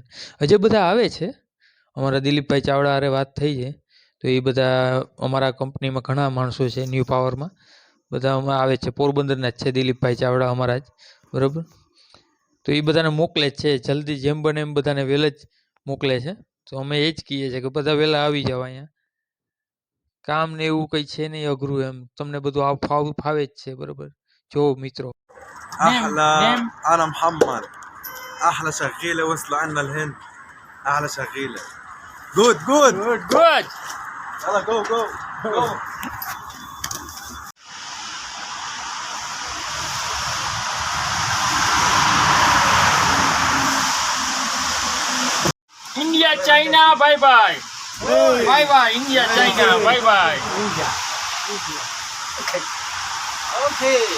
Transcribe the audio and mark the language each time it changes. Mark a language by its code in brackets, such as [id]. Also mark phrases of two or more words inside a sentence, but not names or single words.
[gu] હજી બધા આવે છે, અમારા દિલીપભાઈ ચાવડા હારે વાત થઈ છે તો એ બધા અમારા કંપનીમાં ઘણા માણસો છે ન્યૂ પાવરમાં, બધા અમે આવે છે, પોરબંદરના જ છે દિલીપભાઈ ચાવડા અમારા જ, બરાબર. તો એ બધાને મોકલે જ છે, જલ્દી જેમ બને એમ બધાને વહેલા જ મોકલે છે. તો અમે એ જ કહીએ છીએ કે બધા વહેલા આવી જાવ અહીંયા. કામ ને એવું કંઈ છે નહીં અઘરું, એમ તમને બધું ફાવે જ છે, બરાબર. જો મિત્રો [ar] احلى انا محمد احلى شغيله وصلوا عنا الهند احلى شغيله [en] good good good good. [ar] يلا جو جو جو [en] India China bye bye, bye bye. India China bye bye. اوكي.